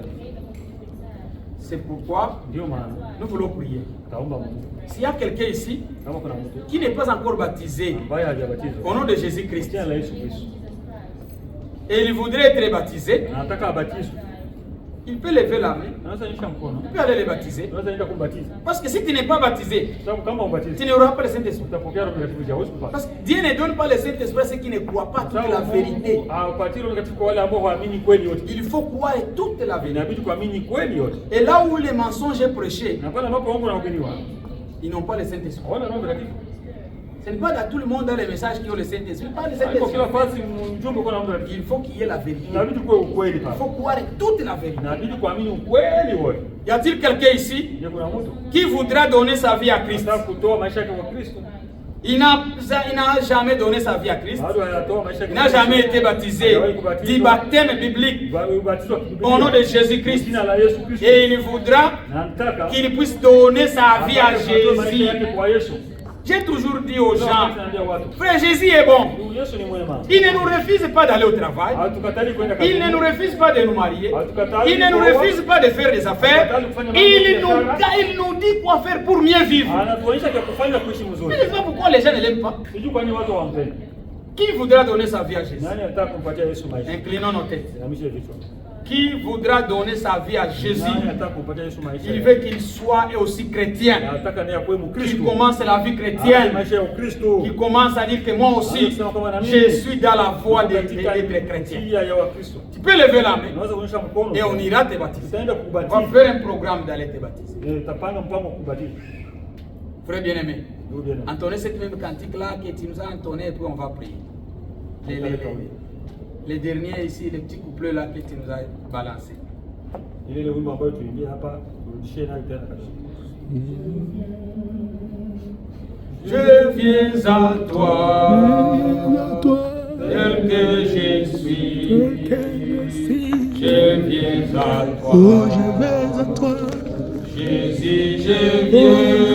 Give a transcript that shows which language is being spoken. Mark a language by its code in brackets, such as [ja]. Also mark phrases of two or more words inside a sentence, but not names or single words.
[fr] C'est pourquoi nous voulons prier. S'il y a quelqu'un ici qui n'est pas encore baptisé au nom de Jésus-Christ et il voudrait être baptisé, il peut lever la main, [sw] anaweza nyosha mkono, [fr] il peut aller les baptiser. [sw] anaweza enda kumbatiza. [fr] Parce que si tu n'es pas baptisé, [sw] Sababu kama [fr] tu [sw] ubatizo [fr] n'auras pas le Saint-Esprit. [sw] utapokea Roho Mtakatifu hauwezi kupata. [fr] Parce que Dieu ne donne pas le Saint-Esprit à ceux qui ne croient pas toute la vérité. [sw] Hapatii Roho Mtakatifu kwa wale ambao hawaamini kweli yote. [fr] Il faut croire toute la vérité. [sw] Inabidi kuamini kweli yote. [fr] Et là où les mensonges est prêché, [sw] Na pale ambapo uongo unahubiriwa, [fr] ils n'ont pas le Saint-Esprit. [sw] hawana Roho Mtakatifu. [fr] Ce n'est pas dans tout le monde dans les messages qui ont le Saint-Esprit. Pas le [sw] Haiko [fr] Saint-Esprit. [sw] kila fasi mjumbe kwa Roho Mtakatifu. [fr] Il faut qu'il y ait la vérité. [sw] Inabidi kuwe ukweli [fr] Il [sw] pale. [fr] faut croire toute la vérité. [sw] Inabidi kuamini ukweli wote. [fr] Y a-t-il quelqu'un ici [sw] Je kuna mtu [fr] qui voudra donner sa vie à Christ? [sw] anataka kutoa maisha yake kwa Kristo. [fr] Il n'a jamais donné sa vie à Christ. [sw] Bado hayatoa maisha yake. [fr] Il n'a jamais été baptisé du baptême biblique [sw] Ubatizo wa Biblia. [fr] au nom de Jésus-Christ. [sw] Jina la Yesu Kristo. [fr] Et il voudra [sw] Na nataka [fr] qu'il puisse donner sa vie à [sw] atoe maisha [fr] Jésus. [sw] yake kwa Yesu. [fr] J'ai toujours dit aux gens, [sw] Naambia watu, [fr] frère, Jésus est bon. [sw] Yesu ni mwema. [fr] Il ne nous refuse pas d'aller au travail. [sw] Hatukatali kwenda [fr] Il [sw] kazini. [fr] ne nous refuse pas de nous marier. Il ne nous refuse pas de faire des affaires. Il nous dit quoi faire pour mieux vivre. [sw] Anatuonyesha kia kufanya kuishi mzuri. [fr] Je ne sais pas pourquoi les gens ne l'aiment pas. [sw] Sijui kwa nini watu hawampendi. [fr] Qui voudra donner sa vie à Jésus? [sw] Nani anataka kumpatia Yesu maisha? [fr] Inclinons nos têtes. [sw] Inamishe vichwa. [fr] Qui voudra donner sa vie à Jésus? [sw] Nani anataka kumpatia Yesu maisha? [fr] Il veut qu'il soit aussi chrétien. [sw] Anataka naye akuwe [fr] Qu'il [sw] Mkristo. [fr] commence la vie [sw] Aanze [fr] chrétienne. [sw] maisha ya Ukristo. [fr] Qui commence à dire que moi aussi, je suis dans la voie d'être chrétien. [sw] Njia ya Wakristo. [fr] Tu peux lever la main [sw] Unaweza kuonyesha mkono. [fr] et on ira te baptiser. [sw] Tutaenda [fr] On va [sw] kubatiza. [fr] faire un programme d'aller te baptiser. [sw] Tutapanga mpango wa kubatiza. [fr] Frère bien-aimé, [sw] Ndugu bien. [fr] entonnez cette même cantique-là que tu nous as entonné et puis on va prier. Les derniers ici, les petits couplets là que tu nous as balancés. [sw] Ile wimbo ambayo tuimbia hapa, turudishie nayo tena kabisa. [fr] Je viens à toi, tel que je suis. Je viens à toi. Oh, je vais à toi. Jésus, je viens.